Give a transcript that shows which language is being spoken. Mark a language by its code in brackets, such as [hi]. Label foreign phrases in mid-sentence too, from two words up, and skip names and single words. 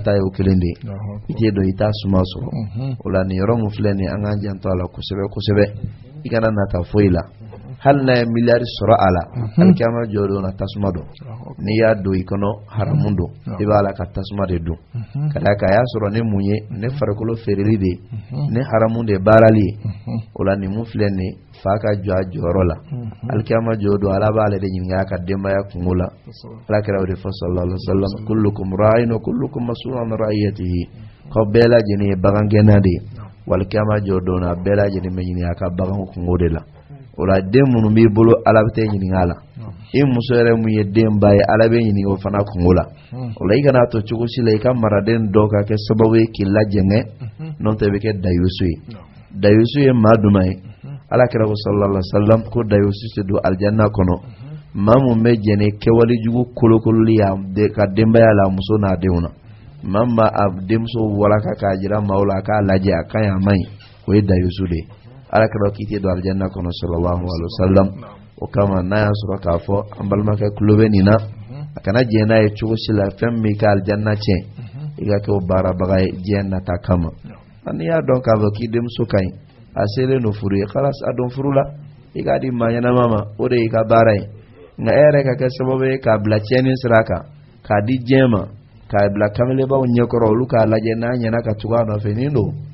[bm] ta ye o kelen de i tɛ don i t'a suma sɔrɔ o la nin yɔrɔ mun filɛ nin an k'an janto a la kosɛbɛ kosɛbɛ i kana nata foyi la hali n'a ye miliyari sɔrɔ a la alikiyama jɔ don na tasuma don n'i y'a don i kɔnɔ haramu don i b'a la ka tasuma de don ka d'a kan a y'a sɔrɔ ne mun ye ne farikolo feereli de ne haramu de baarali ye o la nin mun filɛ nin fa ka jɔ a jɔyɔrɔ la alikiyama jɔ don Ala b'ale de ɲininka a ka denbaya kungo la Alakira o de fɔ [ar] صلى الله عليه وسلم كلكم راع وكلكم مسؤول عن رعيته [bm] k'aw bɛɛ lajɛlen ye bagangɛnna de ye walikiyama jɔ don na bɛɛ lajɛlen bɛ ɲininka a ka baganw kungo de la o la den minnu b'i bolo Ala bɛ taa ɲininka a la i muso yɛrɛ mun ye den ba ye Ala bɛ ɲininka o fana kungo la o la i kana to cogo si la i ka maraden dɔ ka kɛ sababu ye k'i lajɛngɛ n'o tɛ i bɛ kɛ dayusu ye dayusu ye maa jumɛn ye Alakira ko [ar] صلى الله عليه وسلم [bm] ko dayusu tɛ don alijanna kɔnɔ maa mun bɛ jɛn ni kɛwale jugu kolokololi ka denbaya la muso n'a denw na maa min b'a denmuso walaka k'a jira maaw la a k'a lajɛ a ka ɲi a man ɲi o ye dayusu de ye Alakira k'i tɛ don alijanna kɔnɔ [ar] صلى الله عليه وسلم [bm] o kama n'a y'a sɔrɔ k'a fɔ an balimakɛ tulo bɛ nin na a kana jɛn n'a ye cogo si la fɛn min b'i ka alijanna tiɲɛ i ka kɛ o baarabaga ye diɲɛ nata kama n'i y'a dɔn k'a fɔ k'i denmuso ka ɲi a selen don furu ye kalas a don furu la i k'a di maa ɲɛnama ma o de y'i ka baara ye nka e yɛrɛ ka kɛ sababu ye k'a bila tiɲɛni sira kan k'a di diɲɛ ma k'a bila kamalebaw ɲɛkɔrɔ olu k'a lajɛ n'a ɲɛna ka tugu a nɔfɛ nin don